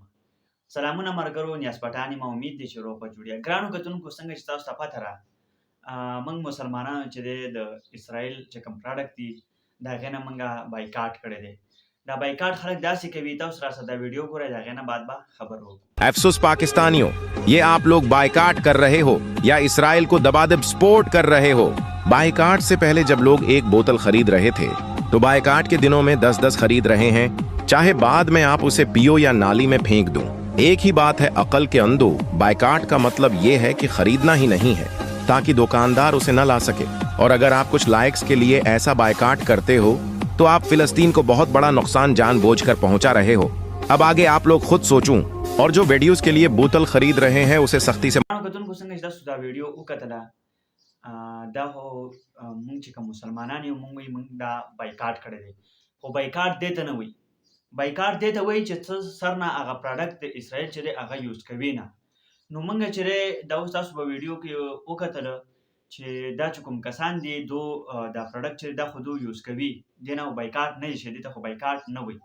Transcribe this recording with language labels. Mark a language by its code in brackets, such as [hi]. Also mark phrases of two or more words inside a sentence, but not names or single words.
[ps] سلامونه ملګرو، نیاز پټان یم. امید دی چې روغ به جوړ یاست. ګرانو کتونکو، څنګه چې تاسو ته پته ده موږ مسلمانانو چې دی د اسرائیل چې کوم پراډکټ دي د هغې نه موږ بایکاټ کړی دی. دا بایکاټ خلک داسې کوي، تاسو راسره دا ویډیو ګورئ، د هغې نه بعد به خبر وکړو. [ur] افسوس پاکستانیو، یہ آپ لوگ بائیکاٹ کر رہے ہو یا اسرائیل کو دبادب سپورٹ کر رہے ہو. بائیکاٹ سے پہلے جب لوگ ایک بوتل خرید رہے تھے تو بائیکاٹ کے دنوں میں 10-10 خرید رہے ہیں، چاہے بعد میں آپ اسے پیو یا نالی میں پھینک دو. ایک ہی بات ہے عقل کے اندھو، بائیکاٹ کا مطلب یہ ہے کہ خریدنا ہی نہیں ہے تاکہ دکاندار اسے نہ لا سکے. اور اگر آپ کچھ لائکس کے لیے ایسا بائیکاٹ کرتے ہو تو آپ فلسطین کو بہت بڑا نقصان جان بوجھ کر پہنچا رہے ہو. اب آگے آپ لوگ خود سوچوں اور جو ویڈیوز کے لیے بوتل خرید رہے ہیں اسے سختی سے [ps] کتونکو څنګه چې تاسو دا ویډیو وکتله، دا خو مونږ چې کوم مسلمانان یو مونږ وایي مونږ دا بایکاټ کړی دی، خو بایکاټ دې ته نه وایي. بایکاټ دې ته وایي چې ته سر نه هغه پراډکټ د اسرائیل چې دی هغه یوز کوي نه. نو مونږ چې دی دا اوس تاسو په ویډیو کې وکتله چې دا چې کوم کسان دي دو دا پراډکټ چې دا خو دو یوز کوي، دې نه بایکاټ نه شي، دې ته خو بایکاټ نه وایي.